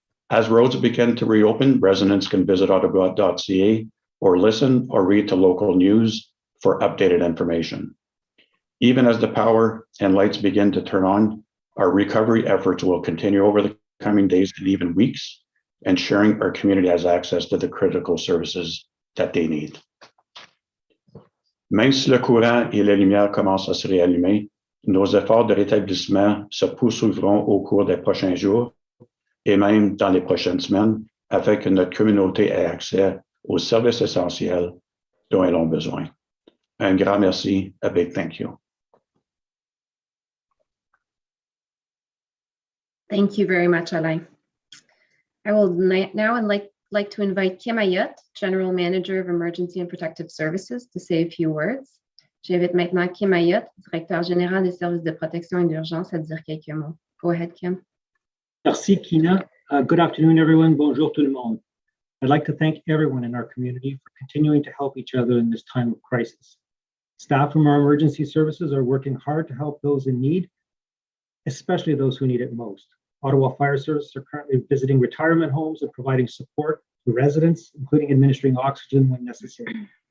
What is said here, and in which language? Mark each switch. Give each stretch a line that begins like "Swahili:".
English: As roads begin to reopen, residents can visit ottawa.ca or listen or read to local news for updated information. Even as the power and lights begin to turn on, our recovery efforts will continue over the coming days and even weeks, ensuring our community has access to the critical services that they need.
French: Même si le courant et la lumière commencent à se réallumer, nos efforts de rétablissement se poursuivront au cours des prochains jours et même dans les prochaines semaines afin que notre communauté ait accès aux services essentiels dont elles ont besoin. Un grand merci,
English: a big thank you. Thank you very much, Alain. I will now like to invite Kim Ayotte, General Manager of Emergency and Protective Services, to say a few words.
French: J'invite maintenant Kim Ayotte, Directeur Général des Services de Protection et d'Urgence, à dire quelques mots.
English: Go ahead, Kim.
French: Merci, Kina.
English: Good afternoon, everyone.
French: Bonjour tout le monde.
English: I'd like to thank everyone in our community for continuing to help each other in this time of crisis. Staff from our emergency services are working hard to help those in need, especially those who need it most. Ottawa Fire Service are currently visiting retirement homes and providing support to residents, including administering oxygen when necessary.